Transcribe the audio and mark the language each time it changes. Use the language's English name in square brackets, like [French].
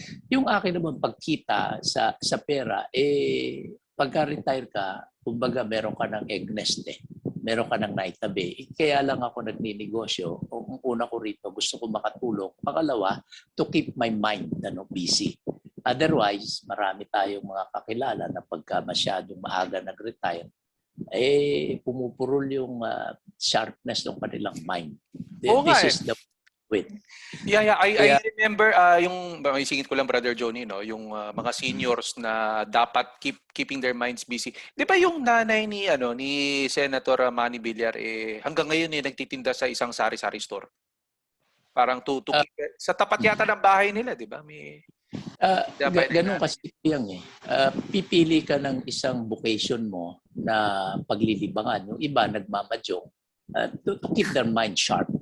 [Filipino] Yung akin naman pagkita sa pera, pagka-retire ka, kumbaga meron ka ng egg nest meron ka ng naitabi. Kaya lang ako nagninegosyo. Ang una ko rito, gusto ko makatulong. [English] Pangalawa, to keep my mind busy. [Filipino] Otherwise, marami tayong mga kakilala na pagka masyadong maaga nag-retire, pumupurol yung sharpness ng kanilang mind. [English] This is the way. [Filipino] Yeah. [English] I remember [Filipino] yung singit ko lang, Brother Johnny, no, yung mga seniors na dapat [English] keeping their minds busy. [Filipino] 'Di ba yung nanay ni Senator Manny Villar hanggang ngayon nagtitinda sa isang sari-sari store? Parang to keep, sa tapat yata ng bahay nila, 'di ba? May ganun kasi yan pipili ka ng isang vocation mo na paglilibangan. Yung iba nagmamadyong [English] to keep their mind sharp.